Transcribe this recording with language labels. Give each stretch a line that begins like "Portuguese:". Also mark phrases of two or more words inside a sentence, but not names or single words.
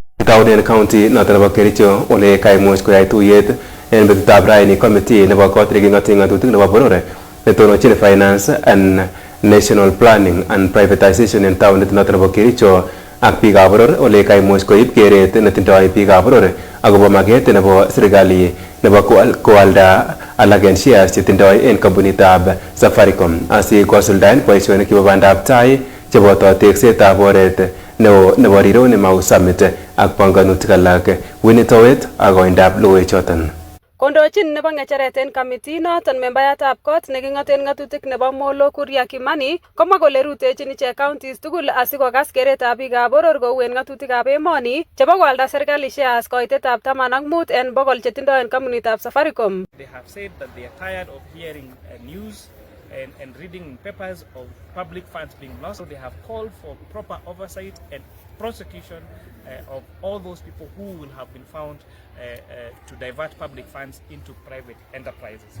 Kalenjin: Tauden County noton nebo Kericho ole kaimuch koyai tuyet en betutab raini committee nebo kot neking'oten ng'atutik nebo boror netonochin
English: finance and national planning and privatization
Kalenjin: en taonit noton nebo Kericho ak biikab boror ole kaimuch koib keret netindoi biikab boror akobo maket nebo serikali nebo koalda alak en shares chetindoi en kompunitab Safaricom asi kosuldaen boisionik chebo bandab tai cheboto teksetab oret neo nebo Rironi Mau Summit ak panganutik alak. Winnie Towet ak koindab logoiwechoton. Kondochin nebo ng'echeret en kamiti noton membayatab kot neking'oten ng'atutik nebo Molo Kuria Kimani komwa kole rutechin ichek counties tugul asikokas keretab biikab boror kou en ng'atutikab emoni chebo koalda serikali shares koitetab 15 en bogol chetindoi en kompunitab Safaricom.
English: They have said that they are tired of hearing news and reading papers of public funds being lost. So they have called for proper oversight and prosecution of all those people who will have been found to divert public funds into private enterprises.